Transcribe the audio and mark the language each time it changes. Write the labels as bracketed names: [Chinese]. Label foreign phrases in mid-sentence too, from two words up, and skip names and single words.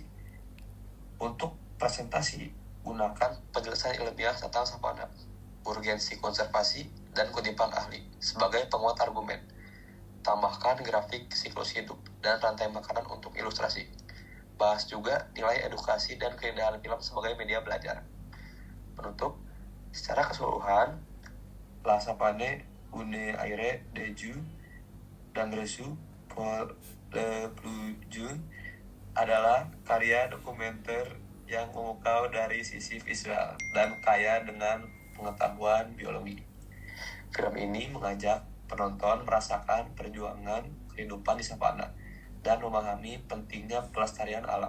[Indonesian] Untuk presentasi, gunakan penjelasan ilmiah tentang savana, urgensi konservasi, dan kutipan ahli sebagai penguat argumen. Tambahkan grafik siklus hidup dan rantai makanan untuk ilustrasi. Bahas juga nilai edukasi dan keindahan film sebagai media belajar. Penutup, secara keseluruhan, La Savane une aire de jeu dan resu pour le plus jeune adalah karya dokumenter yang memukau dari sisi visual dan kaya dengan pengetahuan biologi. Film ini mengajak penonton merasakan perjuangan kehidupan di savana dan memahami pentingnya pelestarian alam.